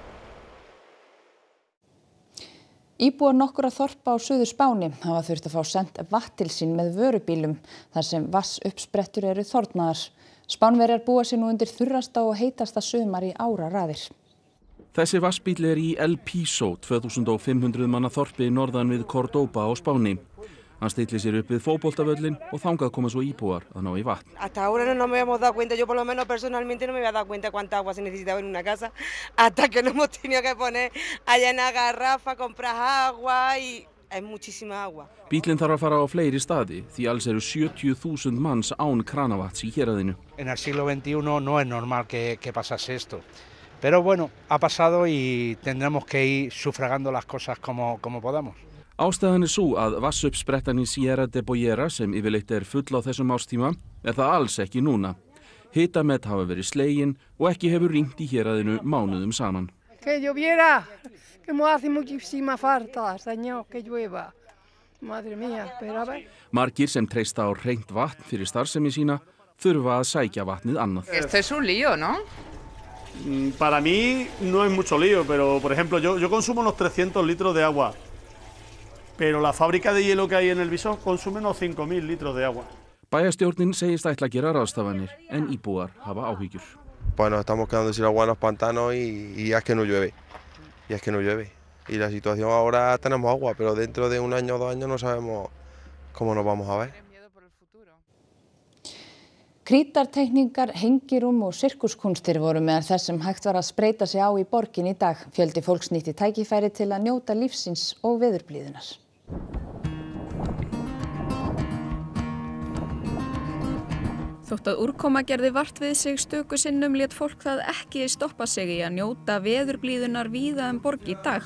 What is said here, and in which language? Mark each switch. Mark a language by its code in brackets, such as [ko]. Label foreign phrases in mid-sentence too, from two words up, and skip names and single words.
[is] Íbúar nokkurra þorpa á Suður-Spáni hafa þurft að fá sent vatn til sín með vörubílum þar sem vatnsuppsprettur eru þornaðar. Spánverjar búa sig nú undir þurrasta og heitasta sumar í áraraðir. Þessi vatnsbíll í El Piso, 2500 manna þorpi norðan við Córdoba á Spáni. Hann stillir sér upp við fótboltavöllin og þangað koma svo íbúar að ná í vatn. [es] Hasta ahora no me habíamos dado cuenta, yo por lo menos personalmente no me había dado cuenta cuánta agua se necesitaba en una casa, hasta que nos hemos tenido que poner allá en la garrafa, comprar agua y es muchísima agua. [is] Bíllinn þarf að fara á fleiri staði því alls eru 70.000 manns án kranavatns í héraðinu. [es] En el siglo XXI no es normal que pasase esto. Pero bueno, ha pasado y tendremos que ir sufragando las cosas como podamos. [is] Ástæðan sú að vatnsuppsprettan í Sierra de Boyera sem yfirleitt full á þessum árstíma það alls ekki núna. Hitamet hafa verið slegin og ekki hefur rignt í héraðinu mánuðum saman. [es] Que lloviera, que me hace muchísima falta, señor, que llueva. Madre mía, pero a ver. [is] Margir sem treysta á hreint vatn fyrir starfsemi sína þurfa að sækja vatnið annað. [es] Esto es un lío, ¿no? Para mí no es mucho lío, pero por ejemplo yo consumo unos 300 litros de agua. Pero la fábrica de hielo que hay en el Visor consume unos 5.000 litros de agua. [is] Bæjarstjórnin segist ætla að gera ráðstafanir en íbúar hafa áhyggjur. [es] Bueno, estamos quedando sin agua en los pantanos y es que no llueve. Y es que no llueve. Y la situación ahora tenemos agua, pero dentro de un año o 2 años no sabemos cómo nos vamos a ver. [is] Krítarteikningar, hengirúm og sirkuskunstir voru meðal þess sem hægt var að spreyta sig á í borgin í dag. Fjöldi fólks nýtti tækifæri til að njóta lífsins og veðurblíðunnar. Þótt að úrkoma gerði vart við sig stöku sinnum lét fólk það ekki stoppa sig í að njóta veðurblíðunnar víða borg í dag.